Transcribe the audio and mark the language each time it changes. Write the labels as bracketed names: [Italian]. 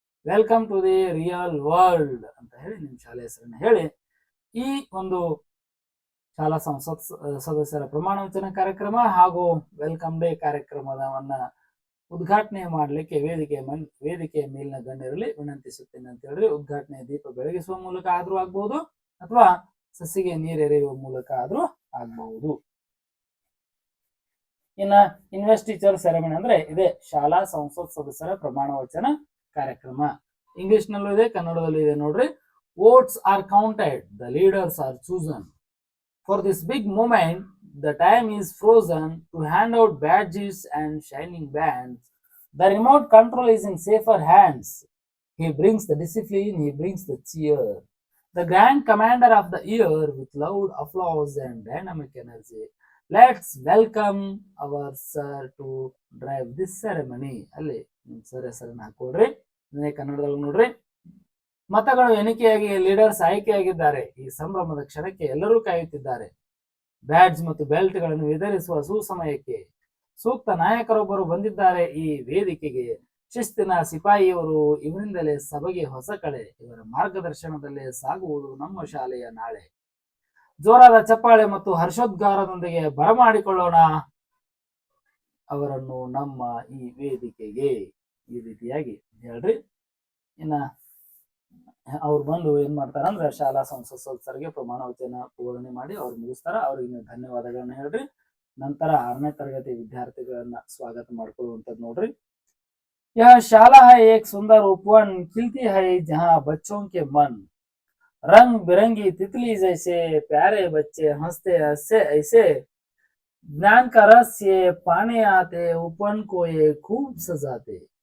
[English] welcome to the real world [Kannada] ಅಂತ ಹೇಳಿ ನಿಮ್ಮ ಶಾಲೆ ಹೆಸರನ್ನ ಹೇಳಿ ಈ ಒಂದು ಶಾಲಾ ಸಂಸತ್ ಸದಸ್ಯರ ಪ್ರಮಾಣ ವಚನ ಕಾರ್ಯಕ್ರಮ ಹಾಗೂ ವೆಲ್ಕಮ್ ಡೇ ಕಾರ್ಯಕ್ರಮವನ್ನ ಉದ್ಘಾಟನೆ ಮಾಡಲಿಕ್ಕೆ ವೇದಿಕೆಯ ಮೇಲಿನ ಗಣ್ಯರಲ್ಲಿ ವಿನಂತಿಸುತ್ತೇನೆ ಅಂತ ಹೇಳಿದ್ರೆ, ಉದ್ಘಾಟನೆ ದೀಪ ಬೆಳಗಿಸುವ ಮೂಲಕ ಆದ್ರೂ ಆಗ್ಬಹುದು, ಅಥವಾ ಸಸಿಗೆ ನೀರೆರೆಯುವ ಮೂಲಕ ಆದ್ರೂ ಆಗ್ಬಹುದು. ಇನ್ನ ಇನ್ವೆಸ್ಟಿಚರ್ ಸೆರೆಮನಿ ಅಂದ್ರೆ ಇದೆ ಶಾಲಾ ಸಂಸತ್ ಸದಸ್ಯರ ಪ್ರಮಾಣ ವಚನ ಕಾರ್ಯಕ್ರಮ. ಇಂಗ್ಲಿಷ್ ನಲ್ಲೂ ಇದೆ, ಕನ್ನಡದಲ್ಲೂ ಇದೆ ನೋಡ್ರಿ. [English] Votes are counted, the leaders are chosen. For this big moment, the time is frozen to hand out badges and shining bands. The remote control is in safer hands. He brings the discipline, he brings the cheer. The grand commander of the year with loud applause and dynamic energy. Let's welcome our sir to drive this ceremony. [Kannada] ಅಲ್ಲಿ sir ಹೆಸರನ್ನ ಹಾಕೊಡ್ರಿ. ಕನ್ನಡದಲ್ಲಿ ನೋಡ್ರಿ. ಮತಗಳು ಎಣಿಕೆಯಾಗಿ leaders ಆಯ್ಕೆಯಾಗಿದ್ದಾರೆ. ಈ ಸಂಭ್ರಮದ ಕ್ಷಣಕ್ಕೆ ಎಲ್ಲರೂ ಕಾಯುತ್ತಿದ್ದಾರೆ. ಬ್ಯಾಡ್ಜ್ ಮತ್ತು ಬೆಲ್ಟ್ ಗಳನ್ನು ವಿತರಿಸುವ ಸುಸಮಯಕ್ಕೆ ಸೂಕ್ತ ನಾಯಕರೊಬ್ಬರು ಬಂದಿದ್ದಾರೆ ಈ ವೇದಿಕೆಗೆ. ಶಿಸ್ತಿನ ಸಿಪಾಯಿಯವರು, ಇವರಿಂದಲೇ ಸಭೆಗೆ ಹೊಸ ಕಳೆ. ಇವರ ಮಾರ್ಗದರ್ಶನದಲ್ಲೇ ಸಾಗುವುದು ನಮ್ಮ ಶಾಲೆಯ ನಾಳೆ. ಜೋರಾದ ಚಪ್ಪಾಳೆ ಮತ್ತು ಹರ್ಷೋದ್ಗಾರದೊಂದಿಗೆ ಬರಮಾಡಿಕೊಳ್ಳೋಣ ಅವರನ್ನು ನಮ್ಮ ಈ ವೇದಿಕೆಗೆ. ಈ ರೀತಿಯಾಗಿ ಹೇಳ್ರಿ. ಇನ್ನ ಅವ್ರು ಬಂದು ಏನ್ ಮಾಡ್ತಾರ ಅಂದ್ರೆ ಶಾಲಾ ಸಂಸತ್ ಸದಸ್ಯರಿಗೆ ಪ್ರಮಾಣ ವಚನ ಪೂರ್ಣೆ ಮಾಡಿ ಅವ್ರು ಮುಗಿಸ್ತಾರ. ಅವ್ರಿಗೆ ಧನ್ಯವಾದಗಳನ್ನ ಹೇಳ್ರಿ. ನಂತರ 6ನೇ ತರಗತಿ ವಿದ್ಯಾರ್ಥಿಗಳನ್ನ ಸ್ವಾಗತ ಮಾಡ್ಕೊಳ್ಳುವಂಥದ್ದು ನೋಡ್ರಿ. [Hindi] यह शाला है एक सुंदर उपवन, खिलती है जहाँ बच्चों के मन, रंग बिरंगी तितली जैसे प्यारे बच्चे हंसते हंसते ऐसे, ज्ञान का रस ये पाने आते उपवन को ये खूब सजाते.